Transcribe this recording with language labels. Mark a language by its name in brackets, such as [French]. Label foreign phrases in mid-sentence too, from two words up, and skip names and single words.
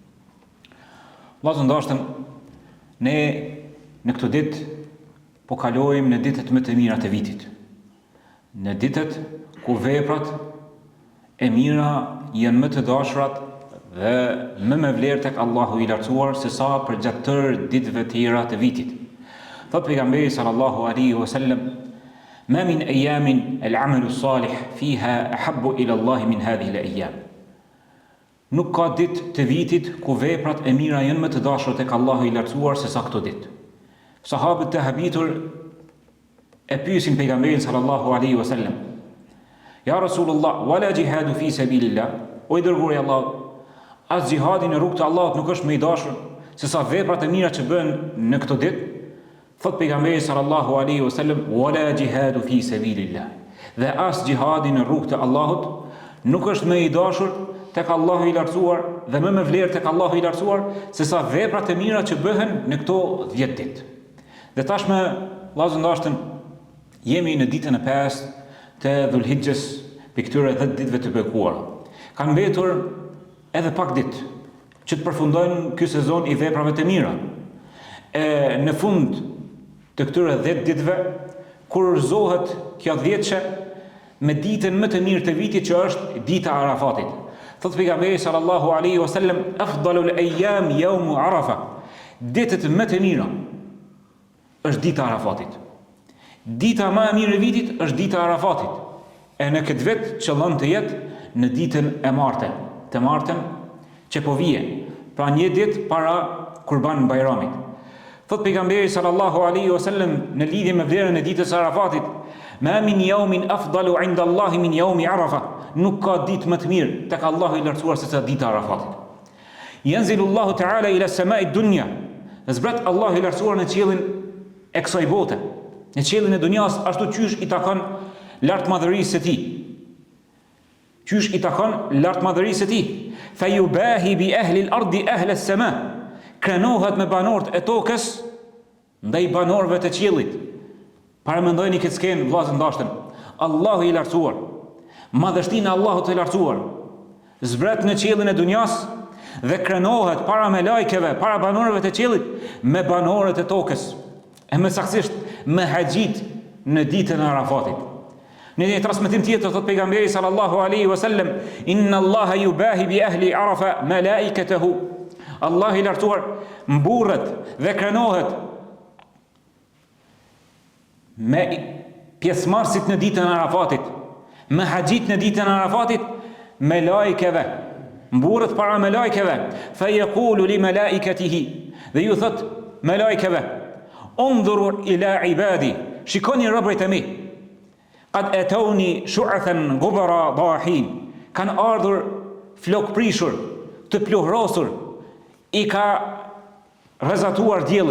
[Albanian] Vllazë ndashtëm, ne në këtë ditë po kalojmë në ditët më të mira të vitit. Në ditët ku veprat e mira janë më të dashurat dhe më me vlerë tek Allahu i lartësuar se sa për gjatë tërë ditëve të tjera të vitit. Thot pejgamberi [Arabic] صلى الله عليه وسلم ما من أيام العمل صالح فيها أحب إلى الله من هذه الأيام." [Albanian] Nuk ka ditë të vitit ku veprat e mira janë më të dashura tek Allahu i lartësuar se sa këto ditë. Sahabët të habitur e pyesin pejgamberin [Arabic] صلى الله عليه وسلم يا رسول الله ولا الجهاد في سبيل الله?" [Albanian] O i dërguari i Allahut, as jihadi në rrugt të Allahut nuk është më i dashur se sa veprat e mira që bëhen në këto ditë? Thot pejgamberi [Arabic] صلى الله عليه وسلم ولا الجهاد في سبيل الله." [Albanian] Dhe as jihadi në rrugt të Allahut nuk është më i dashur tek Allahu i lartësuar dhe më me vlerë tek Allahu i lartësuar se sa veprat e mira që bëhen në këto 10 ditë. Dhe tashmë, vllazë ndashtëm, jemi në ditën e 5 të Dhulhijhes, për këtyre 10 ditëve të bekuara. Kanë mbetur edhe pak ditë që të përfundojnë ky sezon i veprave të mira. Në fund të këtyre 10 ditëve, kurorzohet kjo 10-shë me ditën më të mirë të vitit, që është dita e Arafatit. Thot pejgamberi [Arabic] صلى الله عليه وسلم أفضل الأيام يوم عرفة." [Albanian] Ditët më të mira është dita e Arafatit. Dita më e mirë e vitit është dita e Arafatit. E në këtë vit qëllon të jetë në ditën e martën, të martën që po vije, pra një ditë para Kurban Bayramit. Thot pejgamberi [Arabic] صلى الله عليه وسلم [Albanian] në lidhje me vlerën e ditës së Arafatit: [Arabic] ما من يوم أفضل عند الله من يوم عرفة." [Albanian] Nuk ka ditë më të mirë tek Allahu i lartësuar se sa dita e Arafatit. [Arabic] ينزل الله تعالى إلى السماء الدنيا. [Albanian] Zbret Allahu i lartësuar në qiellin e kësaj bote, në qiellin e dunjas, ashtu qysh i takon lartmadhërisë së Tij. Qysh i takon lartmadhërisë së Tij. [Arabic] فيباهي بأهل الأرض أهل السماء. [Albanian] Krenohet me banorët e tokës ndaj banorëve të qiellit. Para mendojeni këtë skenë, vllazë ndashtëm. Allahu i lartësuar, madhështinë e Allahut të lartësuar, zbret në qiellin e dunjas dhe krenohet para me lajkeve, para banorëve të qiellit, me banorët e tokës, e më saktësisht me haxhit në ditën e Arafatit. Në një transmetim tjetër thot pejgamberi [Arabic] صلى الله عليه وسلم إن الله يباهي بأهل عرفة ملائكته." [Albanian] Allah i lartësuar mburret dhe krenohet me pjesëmarrësit në ditën e Arafatit, me haxhit në ditën e Arafatit, me lajkeve, mburret para me lajkeve. [Arabic] فيقول لملائكته, [Albanian] dhe ju thot me lajkeve: [Arabic] انظروا إلى عبادي." [Albanian] Shikoni robërit e mi. [Arabic] قد أتوني شعثا غبرا ضاحين." [Albanian] kanë ardhur flok prishur, të plohrosur, i ka rrezatuar dielli.